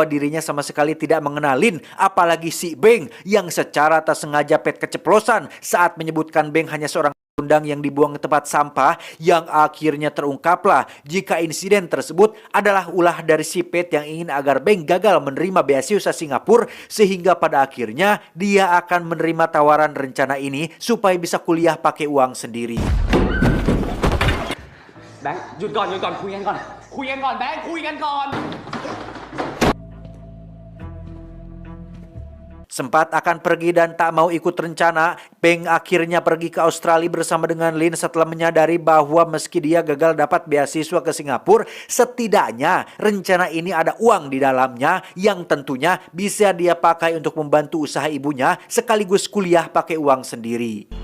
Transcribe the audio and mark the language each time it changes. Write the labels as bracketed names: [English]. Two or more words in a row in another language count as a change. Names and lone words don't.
[Indonesian] dirinya sama sekali tidak mengenalin, apalagi si Beng yang secara tak sengaja Pet keceplosan saat menyebutkan Beng hanya seorang undang yang dibuang ke tempat sampah, yang akhirnya terungkaplah jika insiden tersebut adalah ulah dari si Pet yang ingin agar Beng gagal menerima beasiswa Singapura, sehingga pada akhirnya dia akan menerima tawaran rencana ini supaya bisa kuliah pakai uang sendiri. [Thai] แบงค์หยุดก่อนคุยกันก่อนแบงค์คุยกันก่อน [Indonesian] Sempat akan pergi dan tak mau ikut rencana, Beng akhirnya pergi ke Australia bersama dengan Lin setelah menyadari bahwa meski dia gagal dapat beasiswa ke Singapura, setidaknya rencana ini ada uang di dalamnya yang tentunya bisa dia pakai untuk membantu usaha ibunya sekaligus kuliah pakai uang sendiri.